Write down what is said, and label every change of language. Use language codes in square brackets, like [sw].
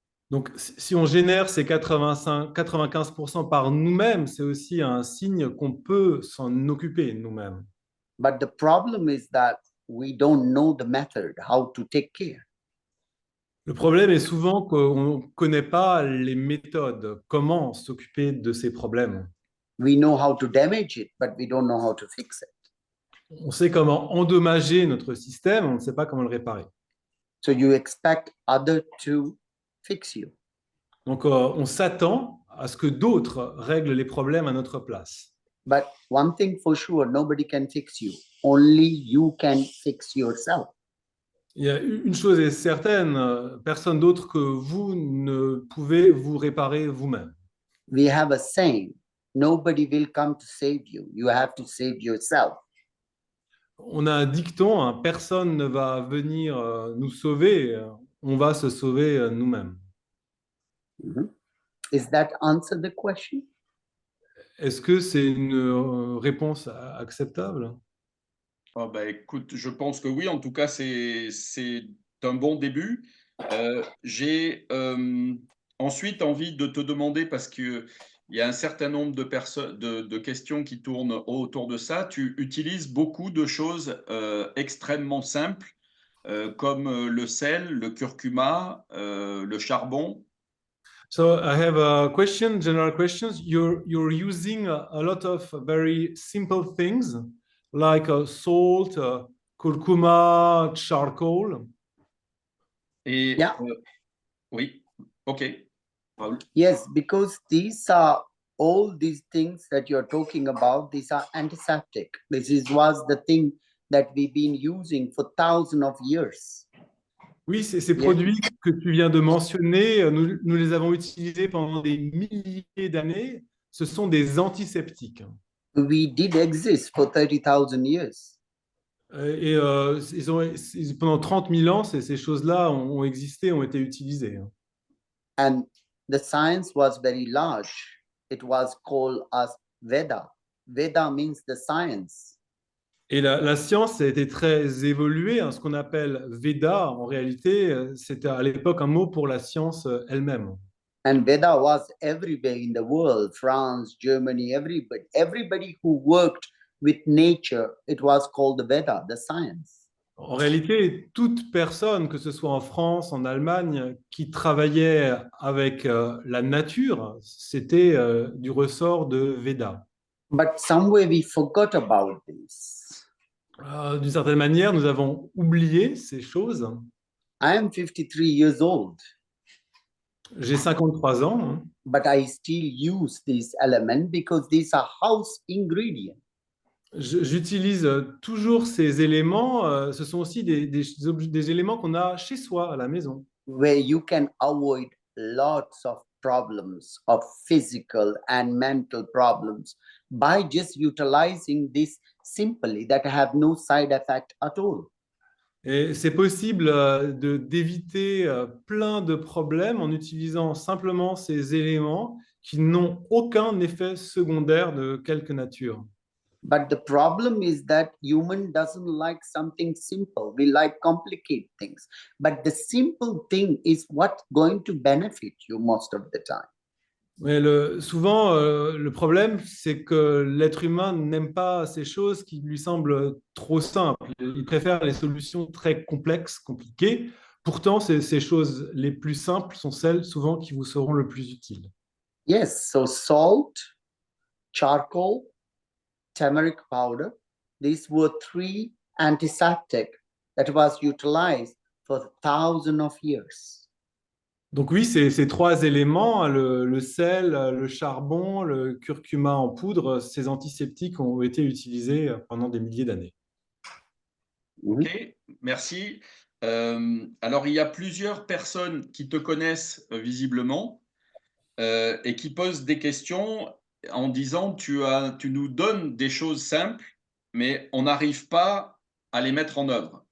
[fr] Donc, si on génère ces 95% par nous-mêmes, c'est aussi un signe qu'on peut s'en occuper nous-mêmes. [en] But the problem is that we don't know the method, how to take care. [fr] Le problème est souvent qu'on ne connaît pas les méthodes, comment s'occuper de ces problèmes. [en] We know how to damage it, but we don't know how to fix it. [fr] On sait comment endommager notre système, on ne sait pas comment le réparer. [en] So you expect others to fix you. [fr] Donc, on s'attend à ce que d'autres règlent les problèmes à notre place. [en] But one thing for sure, nobody can fix you. Only you can fix yourself. [fr] Il y a une chose est certaine, personne d'autre que vous ne pouvez vous réparer vous-même. [en] We have a saying, nobody will come to save you. You have to save yourself. [fr] On a un dicton, hein, personne ne va venir nous sauver, on va se sauver nous-mêmes. Mhm. [en] Is that answer the question? [fr] Est-ce que c'est une réponse acceptable? Oh, bah, écoute, je pense que oui, en tout cas, c'est un bon début. J'ai ensuite envie de te demander, parce qu'il y a un certain nombre de personnes, de questions qui tournent autour de ça. Tu utilises beaucoup de choses extrêmement simples, comme le sel, le curcuma, le charbon. [en] So I have a question, general questions. You're using a lot of very simple things like salt, curcuma, charcoal. [fr] Et [en] Yeah. [fr] oui, ok. Raoul. [en] Yes, because these are all these things that you're talking about, these are antiseptic. Was the thing that we've been using for thousands of years. [fr] Oui, ces [en] Yeah. [fr] produits que tu viens de mentionner, nous les avons utilisés pendant des milliers d'années. Ce sont des antiseptiques. [en] We did exist for 30,000 years. [fr] Et pendant 30 000 ans, ces choses-là ont existé, ont été utilisées. [en] And the science was very large. It was called as Veda. Veda means the science. [fr] Et la science a été très évoluée. Hein, ce qu'on appelle Veda, en réalité, c'était à l'époque un mot pour la science elle-même. [en] And Veda was everywhere in the world, France, Germany, everybody who worked with nature, it was called the Veda, the science. [fr] En réalité, toute personne, que ce soit en France, en Allemagne, qui travaillait avec la nature, c'était du ressort de Veda. [en] But somewhere we forgot about this. [fr] D'une certaine manière, nous avons oublié ces choses. [en] I am 53 years old. [fr] J'ai 53 ans, hein, [en] but I still use these elements because these are house ingredients. [fr] j'utilise toujours ces éléments. Ce sont aussi des éléments qu'on a chez soi, à la maison. [en] Where you can avoid lots of problems, of physical and mental problems, by just utilizing this simply that have no side effect at all. [fr] Et c'est possible d'éviter plein de problèmes en utilisant simplement ces éléments qui n'ont aucun effet secondaire de quelque nature. [en] But the problem is that human doesn't like something simple. We like complicated things. But the simple thing is what's going to benefit you most of the time. [fr] Mais souvent, le problème, c'est que l'être humain n'aime pas ces choses qui lui semblent trop simples. Il préfère les solutions très complexes, compliquées. Pourtant, ces choses les plus simples sont celles souvent qui vous seront le plus utiles. [en] Yes, so salt, charcoal, turmeric powder, these were three antiseptic that was utilized for thousands of years. [fr] Donc oui, ces trois éléments, hein, le sel, le charbon, le curcuma en poudre, ces antiseptiques ont été utilisés pendant des milliers d'années. Ok, merci. Alors, il y a plusieurs personnes qui te connaissent visiblement et qui posent des questions en disant tu nous donnes des choses simples, mais on n'arrive pas à les mettre en œuvre.